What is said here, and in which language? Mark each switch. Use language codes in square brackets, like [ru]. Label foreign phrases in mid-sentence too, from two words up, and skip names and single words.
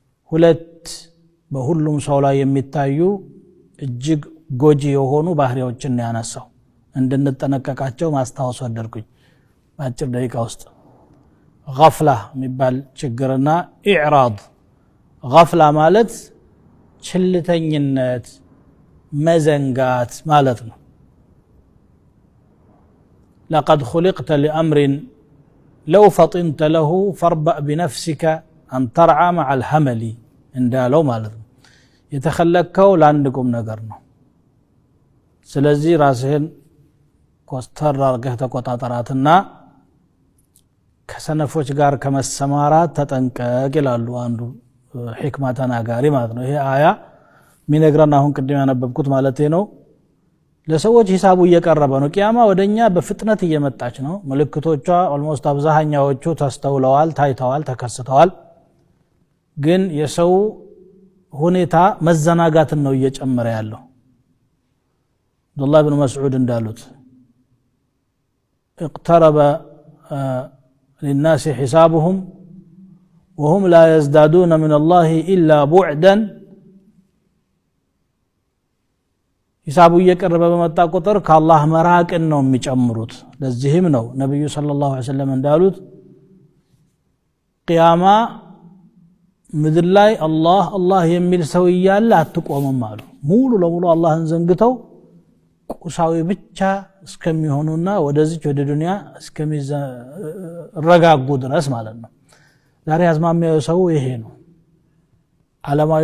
[am] ሁለት በሁሉም ሰው ላይ የሚታዩ እጅግ ጎጂ የሆኑ ባህሪዎችን ያነሳው እንድንጠነቀቃቸው ማስታወስ ወደድኩኝ በአጭር ደቂቃ ውስጥ ገፍላ የሚባል ችግርና ኢዕራድ ገፍላ ማለት ችልተኝነት መዘንጋት ማለት ነው [ar] لقد خلقت لأمر لو فطنت له فاربأ بنفسك أن ترعى مع الحمل [am] እንዳለው ማለት ነው የተخلقከው ለአንድቁም ነገር ነው ስለዚህ ራስህን ኮስተር አርገህ ተቆጣጣራትና ከሰነፎች ጋር ከመሰማራት ተጠንቀቅ ይላሉ አንዱ ሕክማ ተናጋሪ ማለት ነው ይሄ አያ ሚነግረን አሁን ቅድም ያነበብኩት ማለት ነው ለሰዎች ሂሳቡ እየቀረበ ነው ቂያማ ወደኛ በፍጥነት እየመጣች ነው ምልክቶቿ ኦልሞስት አብዛኛዎቹ ተስተውለዋል ታይተዋል ተከስተዋል ግን የሰው ሁኔታ መዘናጋትን ነው እየጨመረ ያለው አብዱላህ ኢብኑ መስዑድ እንዳሉት [ar] اقترب للناس حسابهم وهم لا يزدادون من الله إلا بعدا [am] ሂሳቡ እየቀረበ በመጣ ቁጥር ከአላህ መራቅን ነው የሚጨምሩት ለዚህም ነው ነብዩ ሰለላሁ ዐለይሂ ወሰለም እንዳሉት ቂያማ ምድር ላይ አላህ የሚል ሰው ይያለ አትቆምም አሉ ሙሉ ለሙሉ አላህን ዘንግተው ቁሳዊ ብቻ እስከሚሆኑና ወደዚህ ወደ ዱንያ እስከሚረጋጉ ድረስ ማለት ነው ዛሬ አዝማሚያው ሰው ይሄ ነው ዓለማዊ